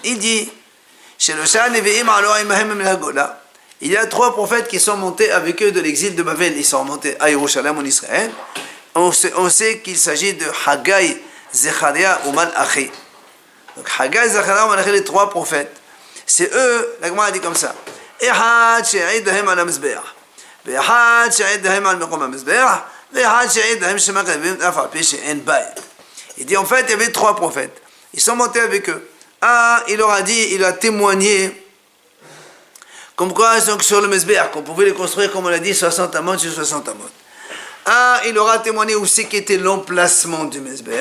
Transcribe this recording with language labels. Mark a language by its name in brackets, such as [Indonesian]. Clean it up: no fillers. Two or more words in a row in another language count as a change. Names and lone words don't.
[French] Il dit, il y a 3 prophètes qui sont montés avec eux de l'exil de Babel. Ils sont montés à Yerushalayim en Israël. On sait qu'il s'agit de Haggai, Zecharia ou Malachi. Donc Haggai, Zecharia ou Malachi, les 3 prophètes. C'est eux, la Gemara dit comme ça. [Hebrew] אחד שהעיד להם על מזבח, ואחד שהעיד להם על מקום המזבח, ואחד שהעיד להם שמקריבים אף על פי שאין בית. [French] Il dit en fait, il y avait 3 prophètes. Ils sont montés avec eux. Un, il leur a dit, il a témoigné, comme quoi donc, sur le Mizbeach, qu'on pouvait les construire, comme on l'a dit, 60 amot sur 60 amot. Un, il leur a témoigné aussi qu'était l'emplacement du Mizbeach.